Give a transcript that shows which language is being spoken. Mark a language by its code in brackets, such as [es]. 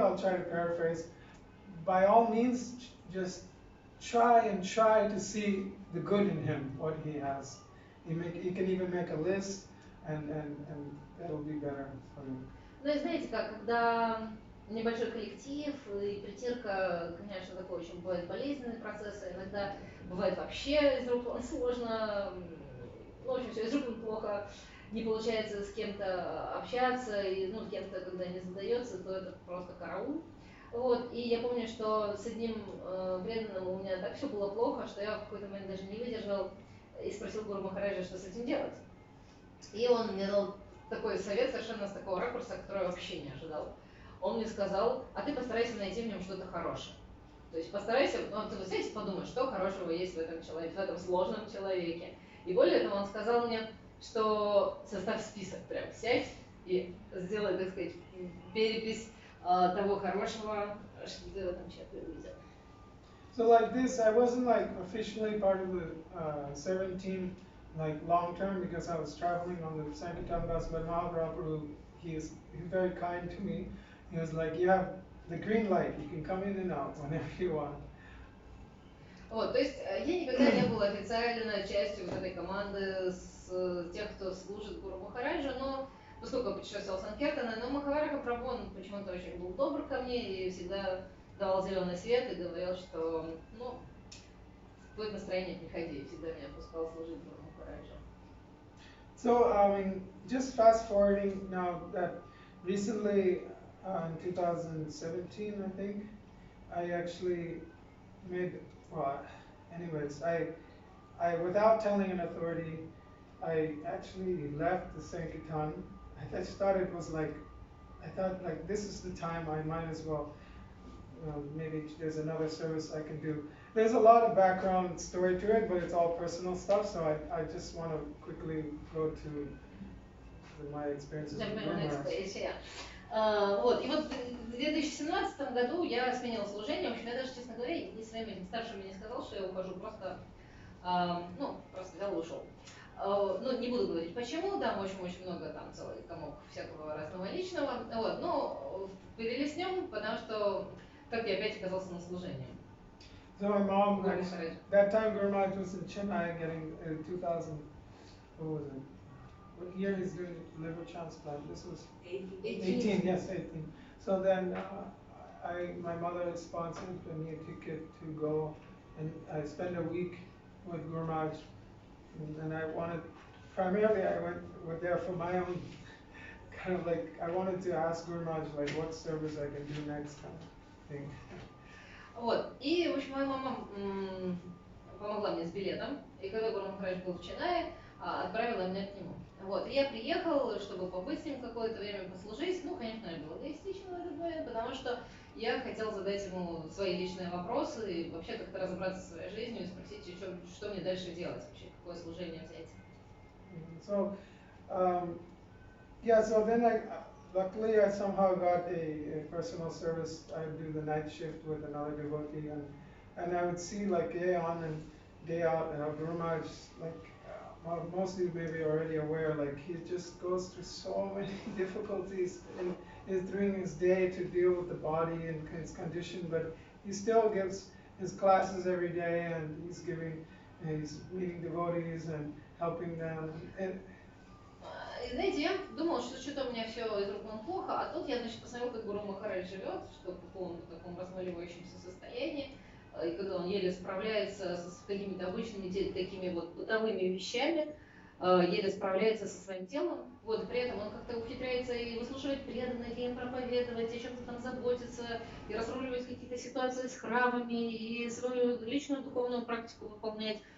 [en] I'll try to paraphrase. By all means, just try to see the good in him, what he has. You can even make a list, and that'll be better for you. [ru] Ну и знаете как, когда небольшой коллектив и притирка, конечно, такой очень бывает болезненный процесс, иногда бывает вообще из рук вон сложно, в общем, все из рук вон плохо, не получается с кем-то общаться, и с кем-то, когда не задается, то это просто караул. Вот, и я помню, что с одним преданным у меня так все было плохо, что я в какой-то момент даже не выдержал и спросил Гуру Махараджа, что с этим делать. И он мне дал такой совет совершенно с такого ракурса, который я вообще не ожидал. Он мне сказал, а ты постарайся найти в нем что-то хорошее. То есть постарайся, ты вот сядь и подумай, что хорошего есть в этом человеке, в этом сложном человеке. И более того, он сказал мне, что составь список, прям сядь и сделай, так сказать, перепись того хорошего, что ты в этом человеке увидел. [en] So like this, I wasn't like officially part of the serving team like long term because I was traveling on the Sankirtan bus, but Mahaprabhu, he's very kind to me. He was like, you have the green light, you can come in and out whenever you want. [ru] Вот, то есть я никогда не была официально частью вот этой команды с тех, кто служит Гуру Махараджа, но поскольку я путешествовала в Санкиртана, но Махавараха Прабху, он почему-то очень был добр ко мне и всегда давал зеленый свет и говорил, что, будет настроение, приходи, и всегда меня пускал служить Гуру Махараджа. [en] So, I mean, just fast forwarding now that recently in 2017, I think, I actually made, anyways, I without telling an authority, I actually left the Sankirtan. I just thought it was like, this is the time I might as well, maybe there's another service I can do. There's a lot of background story to it, but it's all personal stuff, so I just want to quickly go to my experiences with Guru Maharaj. [ru] Вот, и вот в 2017 году я сменила служение, в общем, я даже, честно говоря, и своим старшим не сказал, что я ухожу, просто, просто взял и ушел. Не буду говорить почему, там очень много, там целый комок всякого разного личного, вот, но повели с ним, потому что как я опять оказался на служении. [en] So my mom, that time Guru Maharaj was in Chennai getting 2000, what was it? What year he's doing liver transplant? This was 18, yes, 18. So then my mother sponsored me a ticket to go, and I spent a week with Guru Maharaj, and I wanted primarily I went there for my own kind of like, I wanted to ask Guru Maharaj like what service I can do next kind of thing. [ru] Вот, и, в общем, моя мама помогла мне с билетом, и когда Гуру Махарадж был в Ченае, отправила меня к нему. Вот, и я приехал, чтобы побыть с ним какое-то время, послужить. Ну, конечно, я была эгоистична в этот момент, потому что я хотела задать ему свои личные вопросы и вообще как-то разобраться со своей жизнью и спросить, что мне дальше делать вообще, какое служение взять. [en] So, yeah, so then luckily I somehow got a personal service. I would do the night shift with another devotee, and I would see like day on and day out how Guru Maharaj, like most of you may be already aware, like he just goes through so many difficulties during his day to deal with the body and his condition, but he still gives his classes every day, and he's meeting devotees and helping them. And [ru] знаете, я думала, что что-то у меня все из рук вон плохо, а тут я, значит, посмотрела, как Гуру Махарадж живет, что в каком-то таком размаливающемся состоянии, и когда он еле справляется с какими-то обычными такими вот бытовыми вещами, еле справляется со своим телом, вот, при этом он как-то ухитряется и выслушивать преданных, и им проповедовать, и о чем-то там заботиться, и разруливать какие-то ситуации с храмами, и свою личную духовную практику выполнять.